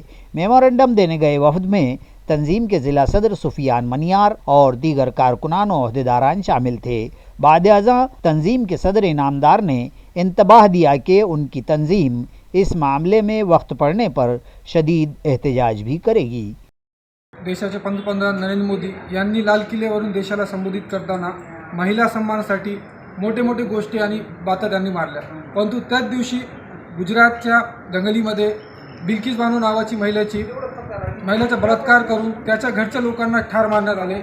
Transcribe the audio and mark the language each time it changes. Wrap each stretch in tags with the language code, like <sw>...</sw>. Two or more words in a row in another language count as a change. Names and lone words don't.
<ur>میمورنڈم دینے گئے وفد میں تنظیم کے ضلع صدر سفیان منیار اور دیگر کارکنان و عہدیداران شامل تھے۔ بعد ازاں تنظیم کے صدر انعامدار نے انتباہ دیا کہ ان کی تنظیم اس معاملے میں وقت پڑنے پر شدید احتجاج بھی کرے گی۔</ur> <mr>देशाचे पंतप्रधान नरेंद्र मोदी यांनी लाल किल्ल्यावरून देशाला संबोधित करताना महिला सन्मानासाठी मोठे मोठे गोष्टी आणि बाता त्यांनी मारल्या, परंतु त्याच दिवशी गुजरातच्या दंगलीमध्ये बिल्किस बानो नावाची महिलेचा बलात्कार करून त्याच्या घरच्या लोकांना ठार मारण्यात आले.</mr>